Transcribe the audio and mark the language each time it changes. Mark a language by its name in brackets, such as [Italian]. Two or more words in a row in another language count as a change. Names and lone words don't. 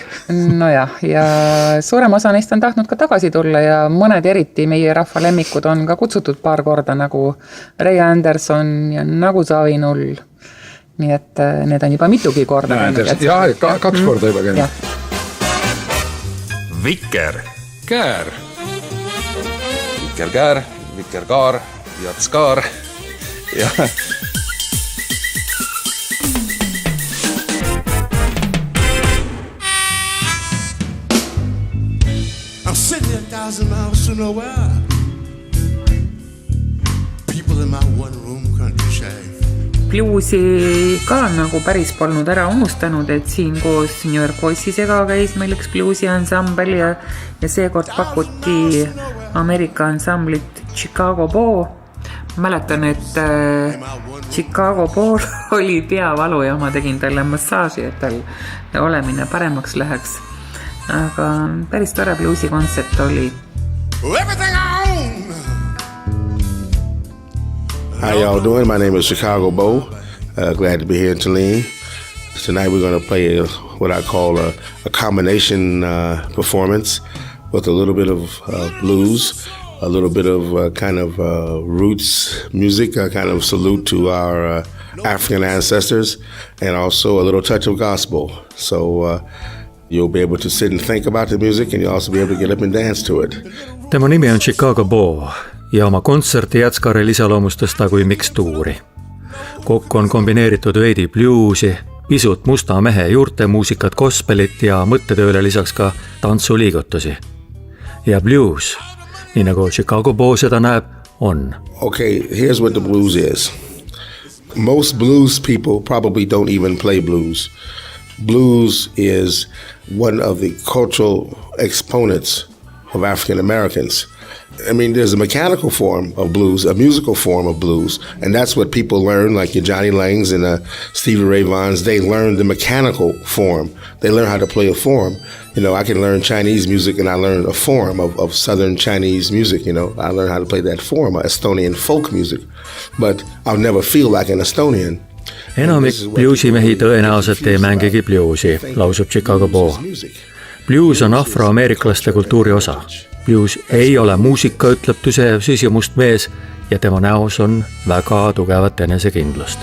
[Estonian] Nojah, ja suurem osa neist on tahtnud ka tagasi tulla ja mõned eriti meie rahva lemmikud on ka kutsutud paar korda nagu Ray Anderson ja nagu Zawinul. Nii et need on juba mitugi korda. Jah, 2 korda juba käinud. Viker Käär. Viker Käär, Viker Kaar, Jatskaar. Ja. [English] I'm sitting there 1,000 miles to nowhere. People in my one room country shack. [Estonian] Bluesi ka nagu päris polnud ära unustanud, et siin koos New York Voicesega käis meil üks bluesi ansambel ja seekord pakuti Ameerika ansamblit Chicago Bow. Mäletan, et Chicago Bow oli peavalu ja ma tegin talle massaaži, et tal olemine paremaks läheks. Aga päris tore bluesi kontsept oli. [English] Everything I own. How y'all doing? My name is Chicago Bow. Glad to be here in Tulane. Tonight we're going to play what I call a combination performance with a little bit of blues, a little bit of kind of roots music, a kind of salute to our African ancestors, and also a little touch of gospel. So you'll be able to sit and think about the music, and you'll also be able to get up and dance to it. [Estonian] Tema nimi on Chicago Bow ja oma kontserti Jatskaarel iseloomustas ta kui mikstuuri. Kokku on kombineeritud veidi bluesi, pisut musta mehe juurte muusikat, gospelit ja mõttetööle lisaks ka tantsuliigutusi. Ja blues, nii nagu Chicago Bow seda näeb, on. [English] Okay, here's what the blues is. Most blues people probably don't even play blues. Blues is one of the cultural exponents of African Americans. I mean, there's a mechanical form of blues, a musical form of blues, and that's what people learn, like your Johnny Langs and Stevie Ray Vaughns. They learn the mechanical form. They learn how to play a form. You know, I can learn Chinese music, and I learn a form of Southern Chinese music. You know, I learn how to play that form, Estonian folk music, but I'll never feel like an Estonian. [Estonian] Enamik bluesimehi tõenäoliselt ei mängigi bluesi, lausub Chicago Bow. Blues on afroameeriklaste kultuuri osa. Blues ei ole muusika, ütleb tüsev süsimust mees ja tema näos on väga tugevat enesekindlust.